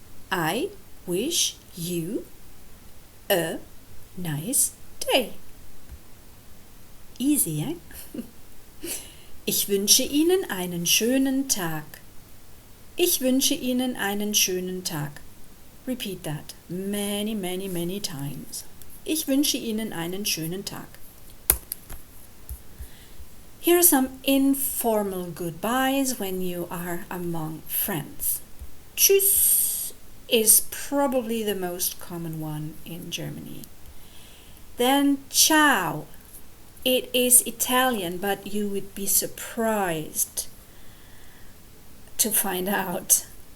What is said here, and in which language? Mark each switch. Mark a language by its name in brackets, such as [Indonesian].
[English] I wish you a nice day. Easy, eh? [German] Ich wünsche Ihnen einen schönen Tag. Ich wünsche Ihnen einen schönen Tag. [English] Repeat that many, many, many times. Ich wünsche Ihnen einen schönen Tag. Here are some informal goodbyes when you are among friends. Tschüss is probably the most common one in Germany. Then ciao. It is Italian, but you would be surprised to find out